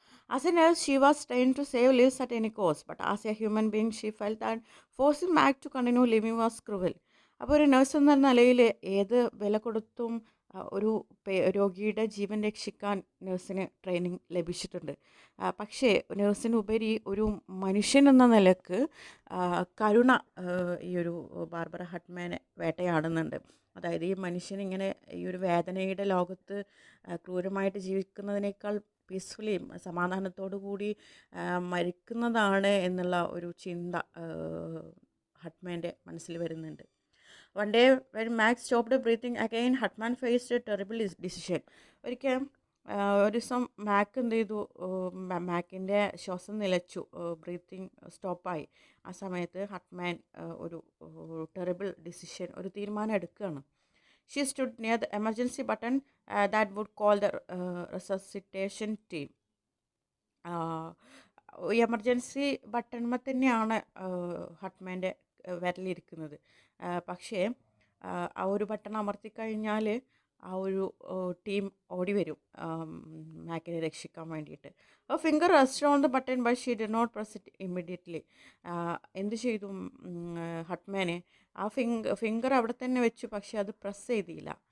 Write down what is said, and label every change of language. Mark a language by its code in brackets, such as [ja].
[en] As a nurse, she was trained to save lives at any cost, but as a human being, she felt that forcing Mac to continue living was cruel. [ml] അപ്പോൾ ഒരു nurse എന്ന നിലയിൽ ഏത് വില കൊടുത്തും ഒരു രോഗിയുടെ ജീവൻ രക്ഷിക്കാൻ നഴ്സിന് ട്രെയിനിങ് ലഭിച്ചിട്ടുണ്ട്. പക്ഷേ നഴ്സിനുപരി ഒരു മനുഷ്യൻ എന്ന നിലക്ക് കരുണ ഈ ഒരു ബാർബറ ഹട്ട്മാനെ വേട്ടയാടുന്നുണ്ട്. അതായത് ഈ മനുഷ്യനിങ്ങനെ ഈ ഒരു വേദനയുടെ ലോകത്ത് ക്രൂരമായിട്ട് ജീവിക്കുന്നതിനേക്കാൾ പീസ്ഫുള്ളി സമാധാനത്തോടു കൂടി മരിക്കുന്നതാണ് എന്നുള്ള ഒരു ചിന്ത ഹട്ട്മാൻ്റെ മനസ്സിൽ വരുന്നുണ്ട്. [en] One day when Max stopped breathing again, Hutman faced a terrible decision. [ml] ഒരിക്കൽ ഒരു ദിവസം മാക്ക് എന്ത് ചെയ്തു, മാക്കിൻ്റെ ശ്വാസം നിലച്ചു, ബ്രീത്തിങ് സ്റ്റോപ്പായി. ആ സമയത്ത് ഹട്ട്മാൻ ഒരു [en] terrible decision, [ml] ഒരു തീരുമാനം എടുക്കുകയാണ്. [en] She stood near the emergency button that would call the resuscitation team. [ml] Emergency ബട്ടൺമ തന്നെയാണ് ഹട്ട്മാൻ്റെ വിരലിരിക്കുന്നത്. പക്ഷേ ആ ഒരു ബട്ടൺ അമർത്തിക്കഴിഞ്ഞാൽ ആ ഒരു ടീം ഓടി വരും മാക്കിനെ രക്ഷിക്കാൻ വേണ്ടിയിട്ട്. [en] Finger rest on the button but she did not press it immediately. [ml] എന്ത് ചെയ്തു ഹട്ട്മാനെ, ആ ഫിംഗർ അവിടെ തന്നെ വെച്ചു, പക്ഷേ അത് പ്രസ് ചെയ്തില്ല.